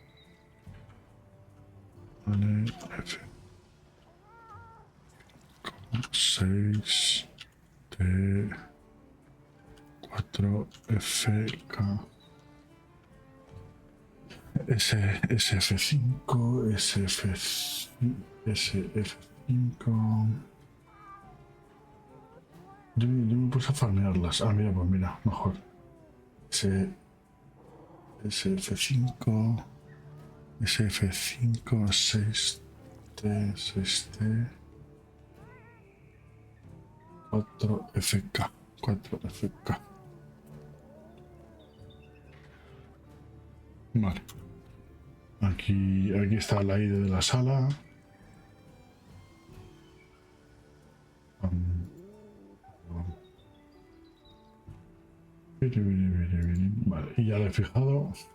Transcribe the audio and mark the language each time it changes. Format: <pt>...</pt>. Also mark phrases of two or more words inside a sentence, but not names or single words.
<es>Vale, F. 6 T 4 F K SF5 SF5. Yo me puse a farmearlas. Ah, mira, pues mira, mejor. SF5 SF5 6T 6T 4FK 4FK. Vale. Aquí está la ID de la sala. Vale, y ya lo he fijado.</es>